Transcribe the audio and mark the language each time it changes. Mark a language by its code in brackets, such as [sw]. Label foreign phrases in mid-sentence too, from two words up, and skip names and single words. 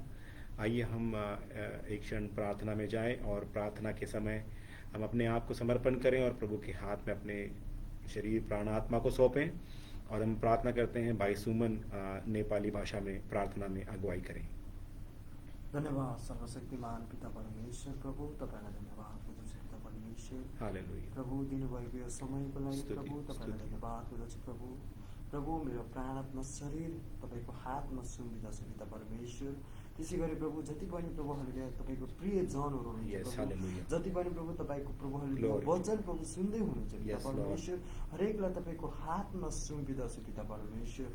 [hi] आइए हम एक क्षण प्रार्थना में जाएं और प्रार्थना के समय हम अपने आप को समर्पण करें और प्रभु के हाथ में अपने शरीर प्राण आत्मा को सौंपें और हम प्रार्थना करते हैं। भाई सुमन नेपाली भाषा में प्रार्थना में अगुवाई करें। [ne] धन्यवाद सर्वशक्तिमान पिता परमेश्वर प्रभु, तपाईँलाई धन्यवाद दिदछु पिता परमेश्वर। हालेलुया। प्रभु दिनुभएको यो समयको लागि प्रभु तपाईँलाई धन्यवाद दिदछु प्रभु। प्रभु मेरो प्राण आत्मा शरीर तपाईँको हातमा सुम्पिदछु पिता परमेश्वर। त्यसै गरी प्रभु जति पनि प्रभुहरूले तपाईँको प्रिय जनहरू हुनुहुन्छ, जति पनि प्रभु तपाईँको प्रभुहरूले वचन प्रभु सुन्दै हुनुहुन्छ पिता परमेश्वर, हरेकलाई तपाईँको हातमा सुम्पिदछु पिता परमेश्वर।